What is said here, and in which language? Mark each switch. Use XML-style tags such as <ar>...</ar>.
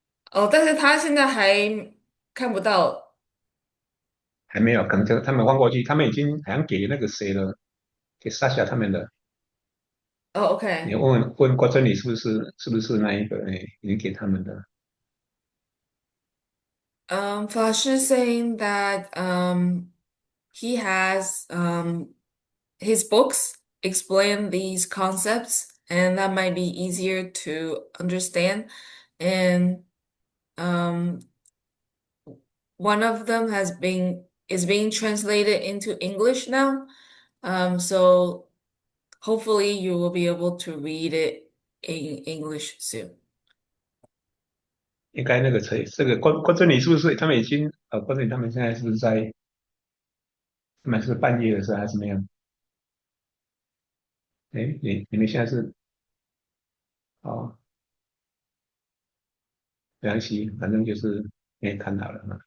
<zh>哦，但是他现在还看不到。还没有，可能就他们翻过去，他们已经好像给那个谁了，给莎夏他们的。哦你，OK。问郭珍妮是不是那一个？哎，已经给他们的。</zh> <en>Fasher saying that he has his books explain these concepts, and that might be easier to understand. And um, one of them is being translated into English now. So hopefully you will be able to read it in English soon.</en> <zh>应该那个谁，这个郭珍妮是不是他们已经郭珍妮他们现在是不是在他们是半夜的时候还是怎么样？哎，你们现在是哦，没关系，反正就是可以看到了嘛。</zh>